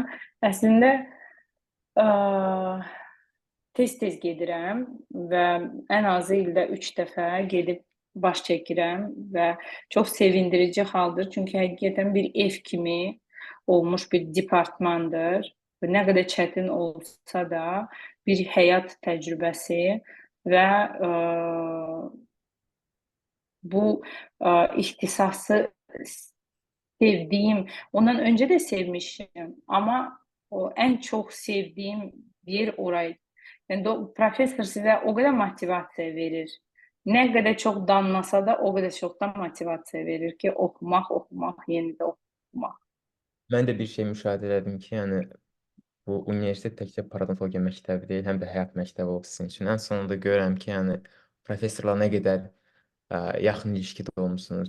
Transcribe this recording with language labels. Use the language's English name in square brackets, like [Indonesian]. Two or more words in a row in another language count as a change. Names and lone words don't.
[Azerbaijani] Əslində tez-tez gedirəm və ən azı ildə 3 dəfə gedib baş çəkirəm və çox sevindirici haldır. Çünki həqiqətən bir ev kimi olmuş bir departmandır. Və nə qədər çətin olsa da bir həyat təcrübəsi və bu ixtisası [Turkish] sevdiğim, ondan önce de sevmişim ama o en çok sevdiğim yer orayı. Yani profesör size o kadar motivasiya verir. Ne kadar çok danlasa da o kadar çok da motivasiya verir ki okumaq, yeni də okumaq. [Azerbaijani] Mən də bir şey müşahidə elədim ki, yəni bu universitet təkcə parodontologiya məktəbi deyil, həm də həyat məktəbi oldu sizin üçün. Ən sonunda görürəm ki, yəni professorla nə qədər yaxın ilişkidə olmusunuz.